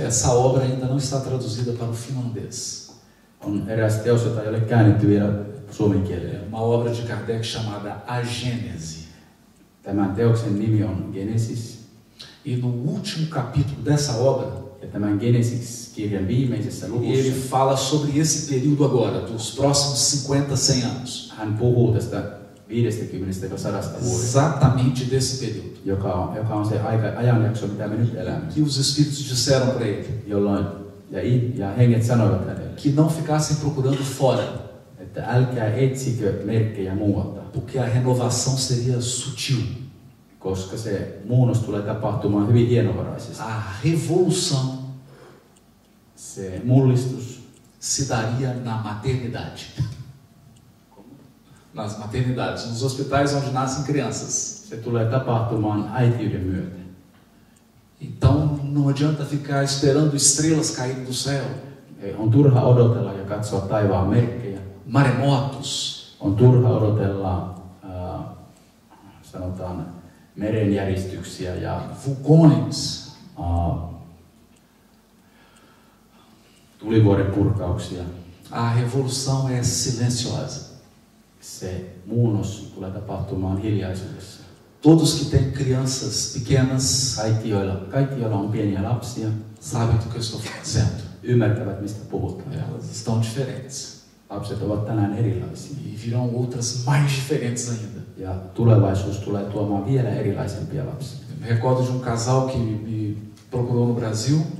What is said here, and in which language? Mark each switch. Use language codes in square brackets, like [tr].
[pt] Essa obra ainda não está traduzida para o finlandês. [fi] On eräs teos, jota ei ole käännetty vielä suomen kielelle. [pt] Uma obra de Kardec chamada A Gênese. [fi] Tämän teoksen nimi on Genesis. [pt] E no último capítulo dessa obra, [fi] Ja tämän Genesis-kirjan viimeisessä [pt] ele [fi] luvussa [pt] fala sobre esse período agora, dos próximos 50, 100 anos. [fi] hän puhuu tästä 50-100 vuodesta, [pt] Exatamente desse período. [fi] joka on se ajanjakso, mitä me nyt elämme. [pt] Que os espíritos disseram para ele [fi] Jolloin, ja henget sanoivat hänelle, [pt] que não ficassem procurando fora, [fi] että älkää etsikö merkkejä muualta, [pt] porque a renovação seria sutil. [fi] koska se muunnos tulee tapahtumaan hyvin hienovaraisesti. [pt] A revolução [fi] Se mullistus [pt] se daria na maternidade. Nas maternidades, nos hospitais onde nascem crianças. [fi] se tulee tapahtumaan äitiyden myötä. [pt] Então não adianta ficar esperando estrelas caírem do céu, [fi] On turha odotella ja katsoa taivaan merkkejä. [pt] maremotos, [fi] On turha odotella, sanotaan, merenjäristyksiä ja [pt] vulcões. [fi] tulivuoren purkauksia. [pt] A revolução é silenciosa. [fi] Se muunnos tulee tapahtumaan hiljaisuudessa. [pt] Todos que têm crianças pequenas [fi] Kaikki, joilla on pieniä lapsia, [pt] sabem do que eu estou dizendo. [fi] ymmärtävät, mistä puhutaan. [pt] Elas estão diferentes. [fi] Lapset ovat tänään erilaisia. [pt] E virão outras mais diferentes ainda. [fi] Ja tulevaisuus tulee tuomaan vielä erilaisempia lapsia. [pt] Eu me recordo de um casal que me procurou no Brasil.